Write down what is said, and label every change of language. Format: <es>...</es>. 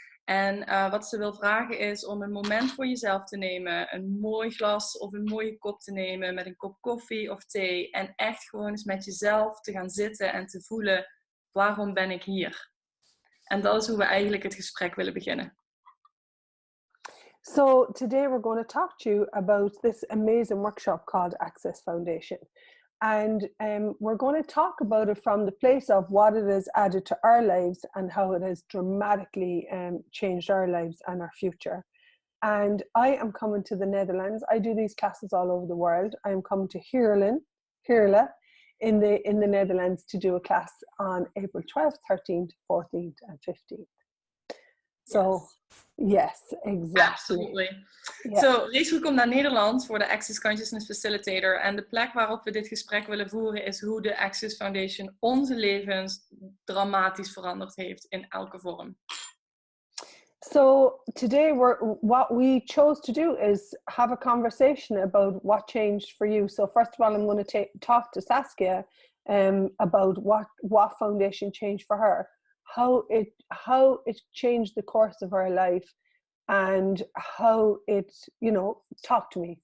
<nl>En wat ze wil vragen is om een moment voor jezelf te nemen, een mooi glas of een mooie kop te nemen met een kop koffie of thee en echt gewoon eens met jezelf te gaan zitten en te voelen, waarom ben ik hier? En dat is hoe we eigenlijk het gesprek willen beginnen.</nl> <en>So today we're going to talk to you about this amazing workshop called Access Foundation. And we're going to talk about it from the place of what it has added to our lives and how it has dramatically changed our lives and our future. And I am coming to the Netherlands. I do these classes all over the world. I am coming to Heerlen in the Netherlands to do a class on April 12th, 13th, 14th, and 15th. So, yes, exactly. Absolutely. Yeah.</en> <nl>So, Rachel komt naar Nederland voor de Access Consciousness Facilitator. En de plek waarop we dit gesprek willen voeren is hoe de Access Foundation onze levens dramatisch veranderd heeft in elke vorm.</nl> <en>So today what we chose to do is have a conversation about what changed for you. So first of all, I'm going to talk to Saskia about what foundation changed for her, how it changed the course of her life, and how it, talk to me.</en>